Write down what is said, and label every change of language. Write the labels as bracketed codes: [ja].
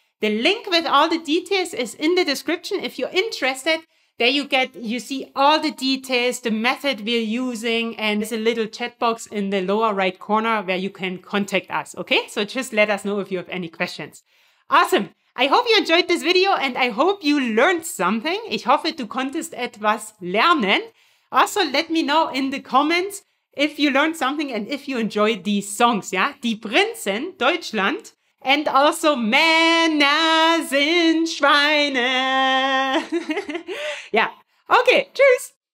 [en] The link with all the details is in the description. If you're interested, there you see all the details, the method we're using, and there's a little chat box in the lower right corner where you can contact us. Okay, so just let us know if you have any questions. Awesome. I hope you enjoyed this video and I hope you learned something. [de] Ich hoffe, du konntest etwas lernen. [en] Also, let me know in the comments if you learned something and if you enjoyed these songs, ja? Die Prinzen, Deutschland, and also Männer sind Schweine. Ja, okay, tschüss.